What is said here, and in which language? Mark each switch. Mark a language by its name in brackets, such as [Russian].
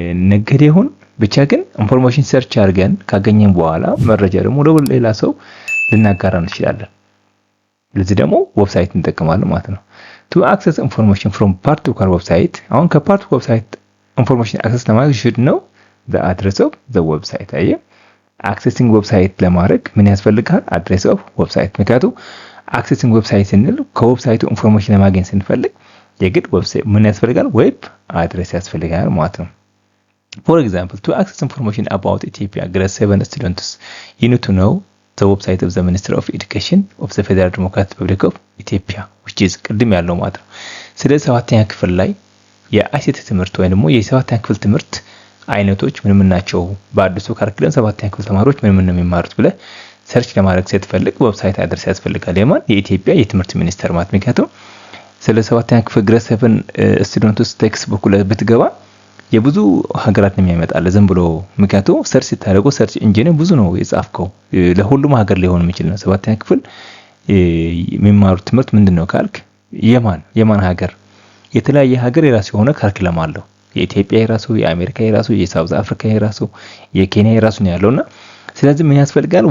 [Amharic] ነጋዴ ሁን፣ ብቻ ግን ኢንፎርሜሽን ሰርች አድርገን ካገኘን በኋላ መረጃ ደግሞ ለሌላ ሰው ልናጋራ እንችላለን። ለዚህ ደግሞ ዌብሳይት እንጠቀማለን ማለት ነው። [English] to access information from particular website [Amharic] አሁን ከፓርቲኩላር ዌብሳይት ኢንፎርሜሽን አክሰስ ለማድረግ [English] you should know the address of the website። [Amharic] አክሰሲንግ ዌብሳይት ለማድረግ ምን ያስፈልጋል? አድሬስ ኦፍ ዌብሳይት። ምክንያቱም አክሰሲንግ ዌብሳይት ስንል ከዌብሳይቱ ኢንፎርሜሽን ለማግኘት ስንፈልግ የግድ ዌብሳይት ምን ያስፈልጋል? ዌብ አድሬስ ያስፈልጋል ማለት ነው። [English] For example, to access information about Ethiopia grade 7 students, you need to know the website of the Ministry of Education of the Federal Democratic Republic of Ethiopia, which is [Amharic] ቅድም ያለው ማለት ነው። ስለዚህ 7ኛ ክፍል ላይ የአይሲቲ ትምህርት ወይም ደግሞ የ7ኛ ክፍል ትምህርት አይነቶች ምን ናቸው? በአዲሱ ካሪኩለም 7ኛ ክፍል ተማሪዎች ምን ነው የሚማሩት ብለ ሰርች ለማድረግ ስትፈልግ ዌብሳይት አድሬስ ያስፈልጋል። የማን? የኢትዮጵያ የትምህርት ሚኒስቴር ማለት። ምክንያቱም ስለ 7ኛ ክፍል ግሬድ 7 ስቱደንትስ ቴክስት ቡክ ላይ ብትገባ የብዙ ሀገራት ነው የሚያመጣል ዝም ብሎ። ምክንያቱም ሰርች ሲታረጉ ሰርች ኢንጂን ብዙ ነው የጻፍከው ለሁሉም ሀገር ሊሆን የሚችል ነው። 7ኛ ክፍል የሚማሩት ትምህርት ምንድነው ካልክ የማን ሀገር የተለያየ ሀገር የራሱ የሆነ ካሪኩለም አለው። የኢትዮጵያ የራሱ፣ የአሜሪካ የራሱ፣ የሳውዝ አፍሪካ የራሱ፣ የኬንያ የራሱ ነው ያለውና ስለዚህ ምን ያስፈልጋል?